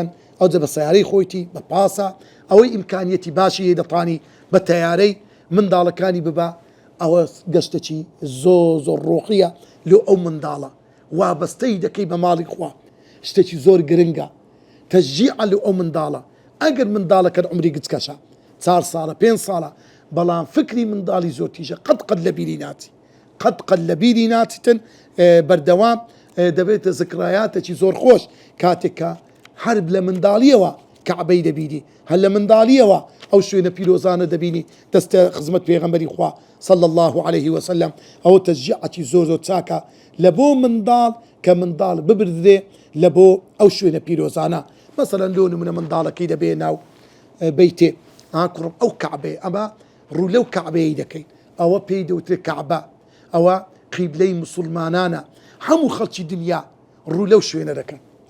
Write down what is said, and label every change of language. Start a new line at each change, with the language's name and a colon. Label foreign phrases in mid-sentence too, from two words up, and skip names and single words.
Central Kurdish: ئەوجە بە سەیارەی خۆیتی بە پاسە ئەوەی ئیمکانیەتی باشی دەتوانی بە تەیارەی منداڵەکانی ببە ئەوە گەشتێکی زۆر ڕۆحیە لۆ ئەو منداڵە وابەستەی دەکەی بە ماڵی خوا شتێکی زۆر گرنگە تەشجیع لە ئەو منداڵە ئەگەر منداڵەکە عمری گچکەشە 4 ساڵە 5 ساڵە بەڵام فکری منداڵی زۆر تیژە قەت لە بیری ناچی قەت لە بیری ناچیتن بەردەوام دەبێتە زکرایاتێکی زۆر خۆش کاتێکە هەرب لە منداڵیەوە كعبەی دەبینی هەر لە منداڵیەوە ئەو شوێنە پیرۆزانە دەبینی دەستە خزمەت پێغەمبەری خوا
Arabic: صلى الله عليه وسلم
Central Kurdish: ئەو تەشجیعەتی زۆر زۆر چاکە لە بۆ منداڵ کە منداڵ ببردرێ لە بۆ ئەو شوێنە پیرۆزانە مەسەلەن لۆ نمونە منداڵەکەی دەبێ ناو بەیتێ کوڕم ئەو کعبێ ئەمە ڕوو لەو کعبەیە دەکەین ئەوە پێی دەوترێت کعبە ئەوە قیبلەی موسڵمانانە هەموو خەڵکی دنیا ڕوو لەو شوێنە دەکەن